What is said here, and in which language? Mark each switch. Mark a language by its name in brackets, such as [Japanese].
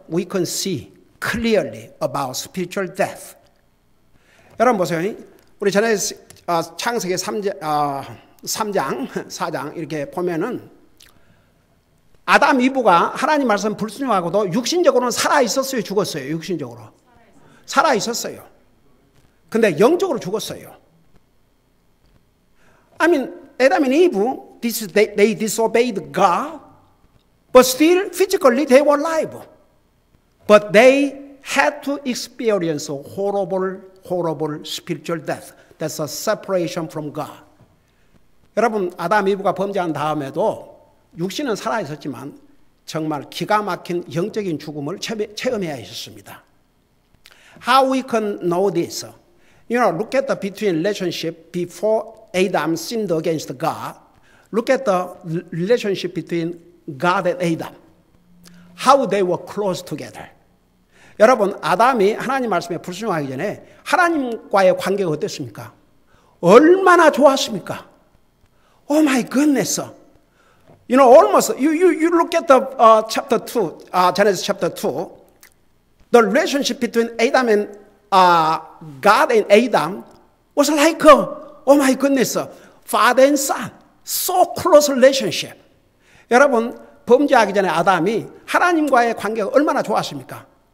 [English] We can see clearly about spiritual death. [Korean] 여러분 보세요. 우리 제네시스 창세기 3장, 4장 이렇게 보면은 아담 이브가 하나님 말씀 불순종하고도 육신적으로는 살아 있었어요, 죽었어요? 육신적으로 살아 있었어요. 근데 영적으로 죽었어요. [English] I mean, Adam and Eve, they disobeyed God, but still physically they were alive. But they had to experience a horrible spiritual death. That's a separation from God. [Korean] 여러분, 아담 이브가 범죄한 다음에도 육신은 살아 있었지만 정말 기가 막힌 영적인 죽음을 체험해야 했습니다. [English] How we can know this? You know, look at the between relationship before Adam sinned against God. Look at the relationship between God and Adam. How they were close together. [Korean] 여러분, 아담이 하나님 말씀에 불순종하기 전에 하나님과의 관계가 어땠습니까? 얼마나 좋았습니까? [English] Oh my goodness. You know, almost, you look at the chapter 2, Genesis chapter 2, the relationship between Adam and God and Adam was like, oh my goodness, father and son. So close relationship. [Korean] 여러분, 범죄하기 전에 아담이 하나님과의 관계가 얼마나 좋았습니까?